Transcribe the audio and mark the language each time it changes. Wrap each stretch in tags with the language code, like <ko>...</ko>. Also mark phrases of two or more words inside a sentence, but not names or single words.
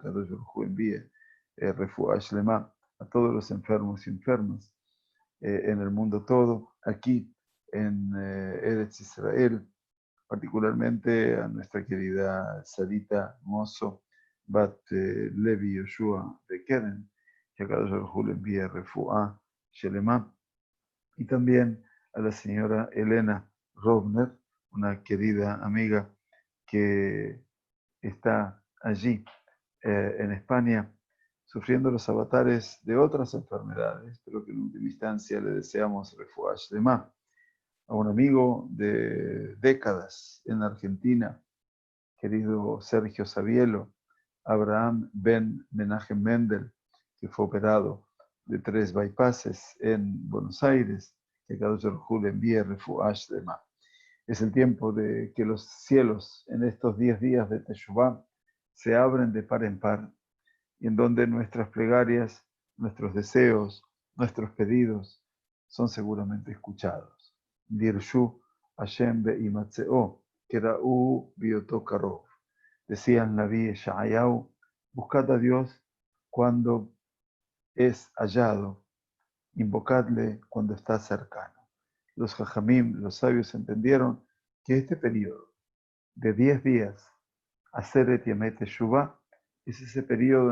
<he>קדוש ברוך הוא</he> <es>envíe</es> <he>רפואה שלמה</he> <es>a todos los enfermos y enfermas en el mundo todo, aquí en Eretz Israel, particularmente a nuestra querida Sarita Mozo, Bat Levi Yoshua de Keren, que</es> <he>קדוש ברוך הוא</he> <es>le envíe</es> <he>רפואה שלמה,</he> <es>y también a la señora Elena Rovner, una querida amiga que está allí en España sufriendo los avatares de otras enfermedades, pero que en última instancia le deseamos</es> <he>רפואה שלמה.</he> <es>A un amigo de décadas en Argentina, querido Sergio Savielo, Abraham Ben Menachem Mendel, que fue operado de 3 bypasses en Buenos Aires, que</es> <he>קדוש ברוך הוא</he> <es>le envíe</es> <he>רפואה שלמה.</he> <es>Es el tiempo de que los cielos en estos 10 días de Teshuvah se abren de par en par y en donde nuestras plegarias, nuestros deseos, nuestros pedidos son seguramente escuchados.</es> <he>דרשו השם בהמצאו קראוהו בהיותו קרוב.</he> <es>Decía el Naví Yeshayahu, buscad a Dios cuando es hallado, invocadle cuando está cercano. Los Jajamim, los sabios, entendieron que este periodo de 10 días,</es> <he>עשרת ימי תשובה,</he> <es>es ese periodo</es>